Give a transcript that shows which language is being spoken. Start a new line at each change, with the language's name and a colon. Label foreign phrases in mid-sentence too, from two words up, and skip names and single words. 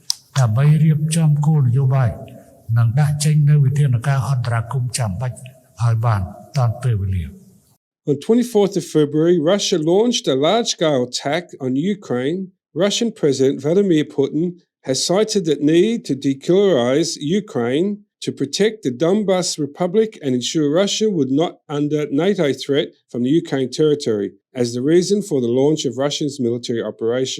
Khmer: ដើម្បីរៀបចំគោលនយោបាយនិងដាក់ចេញនូវវិធានការអន្តរាគមន៍ចាំបាច់ឲ្យបានទាន់ពេលវេលា
English: On 24th of February, Russia launched a large-scale attack on Ukraine. Russian President Vladimir Putin has cited the need to denuclearize Ukraine to protect the Donbas Republic and ensure Russia would not under NATO threat from the Ukraine territory as the reason for the launch of Russia's military operation.